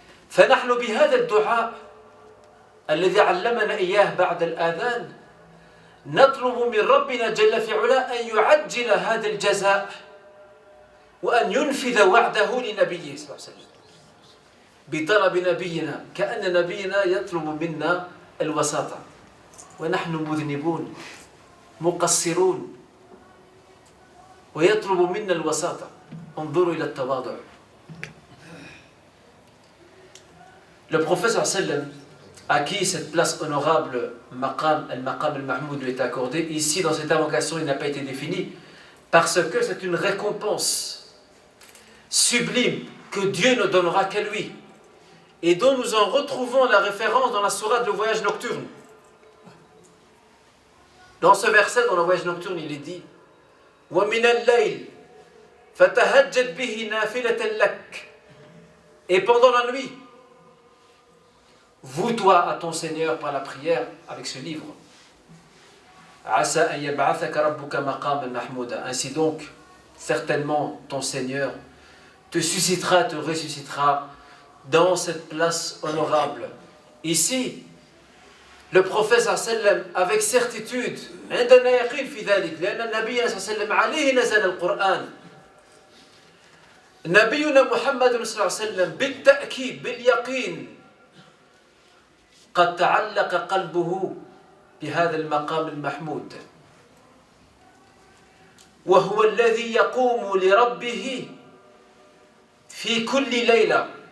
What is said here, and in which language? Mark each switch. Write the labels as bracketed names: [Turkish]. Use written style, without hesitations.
[Arabic] فنحن بهذا الدعاء الذي علمنا إياه بعد الآذان نطلب من ربنا جل في علاه أن يعجل هذا الجزاء وأن ينفذ وعده لنبيه صلى الله عليه وسلم بطلب نبينا، كأن نبينا يطلب منا الوساطة ونحن مذنبون مقصرون ويطلب منا الوساطة. انظروا إلى التواضع. [French] Le prophète sallam à qui cette place honorable maqam al-mahmoud lui est accordée, ici dans cette invocation il n'a pas été défini parce que c'est une récompense sublime que Dieu ne donnera qu'à lui et dont nous en retrouvons la référence dans la sourate Le Voyage Nocturne. Dans ce verset dans le Voyage Nocturne il est dit [Arabic] وَمِنَ اللَّيْلِ فَتَهَجَّدْ بِهِ نَافِلَةً لَكَ. [French] Et pendant la nuit voue-toi à ton Seigneur par la prière avec ce livre. [Arabic] عَسَى أَن يَبْعَثَكَ رَبُّكَ مَقَامًا مَحْمُودًا. [French] Ainsi donc, certainement ton Seigneur te suscitera, te ressuscitera dans cette place honorable. Ici, le prophète sallam avec certitude [Arabic] عندنا يقين في ذلك لأن النبي صلى الله عليه وسلم عليه نزل القرآن. نبينا محمد صلى الله عليه وسلم بالتأكيد باليقين قد تعلق قلبه بهذا المقام المحمود وهو الذي يقوم لربه في كل ليلة